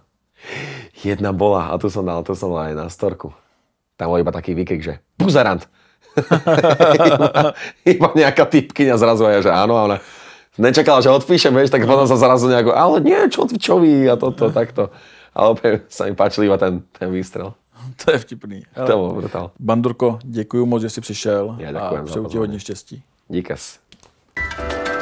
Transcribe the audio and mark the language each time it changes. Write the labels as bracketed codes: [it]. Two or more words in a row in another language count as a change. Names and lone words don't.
[sk] Jedna bola, a tu som dal aj na storku. Tam bol iba taký výkrik, že buzerant. iba nejaká typkyňa zrazu a ja, že áno, a ona nečakala, že odpíšem, vieš, tak potom sa zrazu nejako, ale nie, čo vy, a toto, takto. Ale opäť sa mi páčil iba ten výstrel. [cs] To je vtipný. To bylo brutál. Bandurko, děkuju moc, že jsi přišel. Já děkujem a přeju ti hodně štěstí. Díkas.